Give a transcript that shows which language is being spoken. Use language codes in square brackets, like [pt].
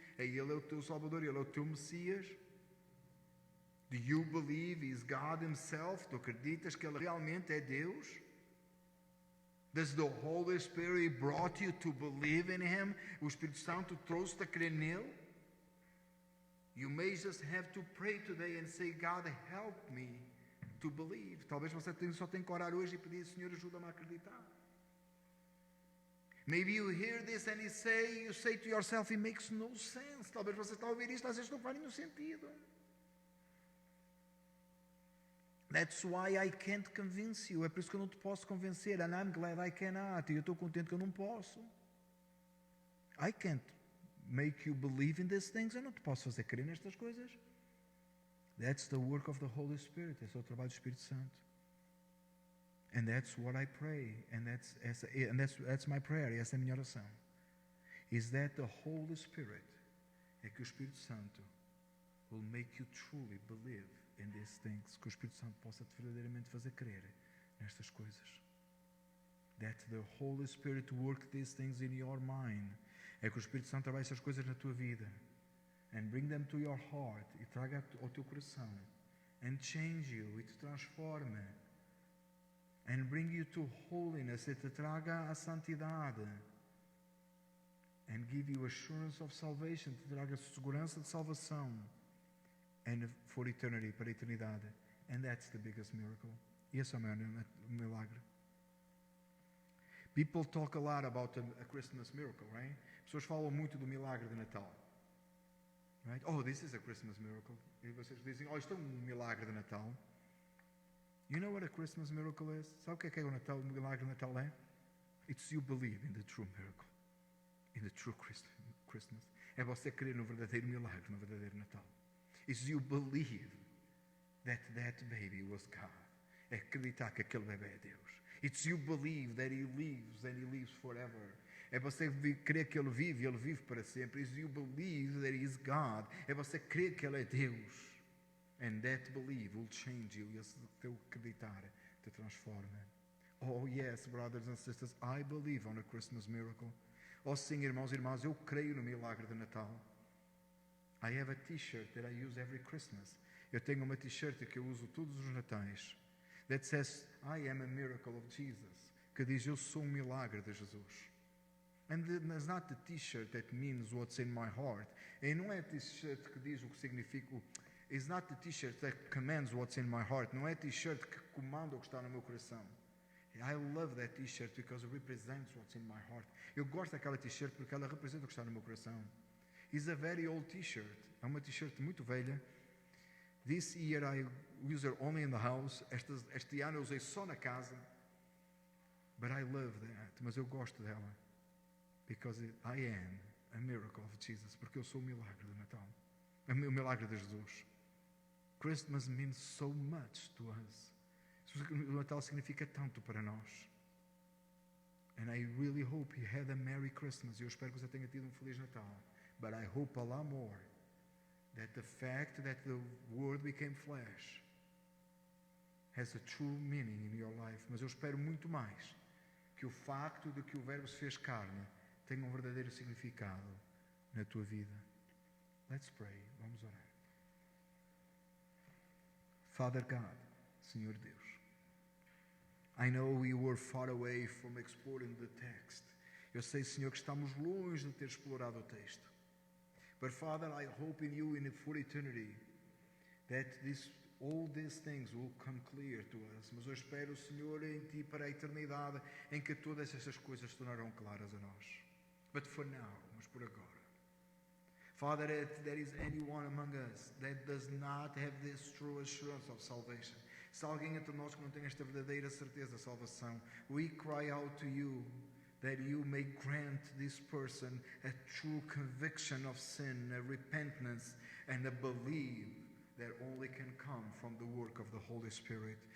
[pt] Ele é o teu Salvador, ele é o teu Messias? [en] Do you believe He's God Himself? [pt] Tu acreditas que Ele realmente é Deus? [en] Does the Holy Spirit brought you to believe in Him? [pt] O Espírito Santo trouxe-te a crer nele? [en] You may just have to pray today and say, God, help me to believe. [pt] Talvez você só tenha que orar hoje e pedir, Senhor, ajuda-me a acreditar. [en] Maybe you hear this and you say to yourself, it makes no sense. [pt] Talvez você está a ouvir isto, às vezes não faz nenhum sentido. [en] That's why I can't convince you. [pt] É por isso que eu não te posso convencer. [en] And I'm glad I cannot. [pt] E eu estou contente que eu não posso. [en] I can't make you believe in these things. [pt] Eu não te posso fazer crer nestas coisas. [en] That's the work of the Holy Spirit. [pt] Esse é o trabalho do Espírito Santo. [en] And that's what I pray. And that's my prayer. [pt] Essa é a minha oração. [en] Is that the Holy Spirit, [pt] é que o Espírito Santo [en] will make you truly believe in these things, [pt] que o Espírito Santo possa te verdadeiramente fazer crer nestas coisas. [en] That the Holy Spirit work these things in your mind. [pt] É que o Espírito Santo trabalhe essas coisas na tua vida. [en] And bring them to your heart. [pt] E traga ao teu coração. [en] And change you. [pt] E te transforme. [en] And bring you to holiness. [pt] E te traga a santidade. [en] And give you assurance of salvation. [pt] Te traga segurança de salvação. [en] And for eternity, [pt] para a eternidade. [en] And that's the biggest miracle. [pt] E esse é o maior milagre. [en] People talk a lot about a Christmas miracle, right? [pt] Pessoas falam muito do milagre de Natal. [en] Right? Oh, this is a Christmas miracle. [pt] E vocês dizem, oh, isto é um milagre de Natal. [en] You know what a Christmas miracle is? [pt] Sabe o que é o Natal, o milagre de Natal é? [en] It's you believe in the true miracle. In the true Christmas. [pt] É você crer no verdadeiro milagre, no verdadeiro Natal. [en] Is you believe that baby was God. [pt] É acreditar que aquele bebê é Deus. [en] It's you believe that He lives and He lives forever. [pt] É você crer que Ele vive para sempre. [en] It's you believe that He is God. [pt] É você crer que Ele é Deus. And that belief will change you. E esse teu acreditar te transforma. [en] Oh yes, brothers and sisters, I believe on a Christmas miracle. [pt] Oh sim, irmãos e irmãs, eu creio no milagre de Natal. [en] I have a t-shirt that I use every Christmas. [pt] Eu tenho uma t-shirt que eu uso todos os natais. [en] That says, I am a miracle of Jesus. [pt] Que diz, eu sou milagre de Jesus. [en] And it's not the t-shirt that means what's in my heart. [pt] E não é a t-shirt que diz o que significa. [en] It's not the t-shirt that commands what's in my heart. [pt] Não é a t-shirt que comanda o que está no meu coração. [en] I love that t-shirt because it represents what's in my heart. [pt] Eu gosto daquela t-shirt porque ela representa o que está no meu coração. [en] It's a very old t-shirt. [pt] É uma t-shirt muito velha. [en] This year I use her only in the house. [pt] Este ano eu usei só na casa. [en] But I love that. [pt] Mas eu gosto dela. [en] Because I am a miracle of Jesus. [pt] Porque eu sou o milagre do Natal. O milagre de Jesus. [en] Christmas means so much to us. [pt] O Natal significa tanto para nós. [en] And I really hope you had a Merry Christmas. [pt] Eu espero que você tenha tido Feliz Natal. [en] But I hope a lot more that the fact that the Word became flesh has a true meaning in your life. [pt] Mas eu espero muito mais que o facto de que o Verbo se fez carne tenha verdadeiro significado na tua vida. [en] Let's pray. [pt] Vamos orar. [en] Father God, [pt] Senhor Deus, [en] I know we were far away from exploring the text. [pt] Eu sei, Senhor, que estamos longe de ter explorado o texto. [en] But Father, I hope in you for eternity that all these things will come clear to us. [pt] Mas eu espero, Senhor, em Ti para a eternidade, em que todas essas coisas se tornarão claras a nós. [en] But for now, [pt] mas por agora. [en] Father, if there is anyone among us that does not have this true assurance of salvation, [pt] se alguém entre nós que não tem esta verdadeira certeza de salvação, [en] we cry out to you that you may grant this person a true conviction of sin, a repentance, and a belief that only can come from the work of the Holy Spirit.